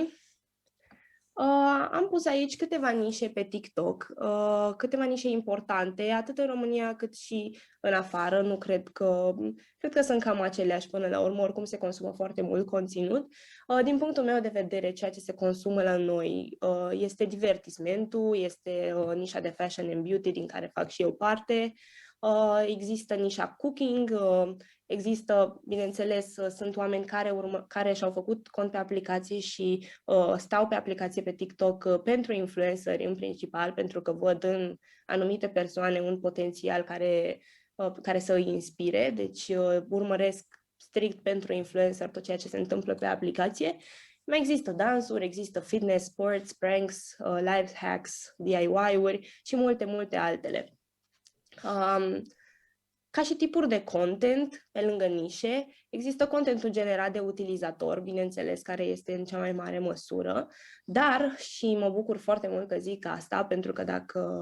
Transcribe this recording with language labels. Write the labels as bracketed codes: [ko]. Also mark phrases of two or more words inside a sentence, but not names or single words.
[ro] Am pus aici câteva nișe pe TikTok, câteva nișe importante, atât în România cât și în afară. Nu cred că sunt cam aceleași până la urmă, oricum se consumă foarte mult conținut. Din punctul meu de vedere, ceea ce se consumă la noi este divertismentul, este nișa de [en] fashion and beauty [ro] din care fac și eu parte. Există nișa cooking, există, bineînțeles, sunt oameni care și-au făcut cont pe aplicație și stau pe aplicație pe TikTok pentru influenceri în principal, pentru că văd în anumite persoane un potențial care să îi inspire, deci urmăresc strict pentru influencer tot ceea ce se întâmplă pe aplicație. Mai există dansuri, există [en] fitness, sports, pranks, life hacks, [ro] DIY-uri și multe, multe altele. Ca și tipuri de content, pe lângă nișe, există contentul generat de utilizator, bineînțeles, care este în cea mai mare măsură, dar, și mă bucur foarte mult că zic asta, pentru că dacă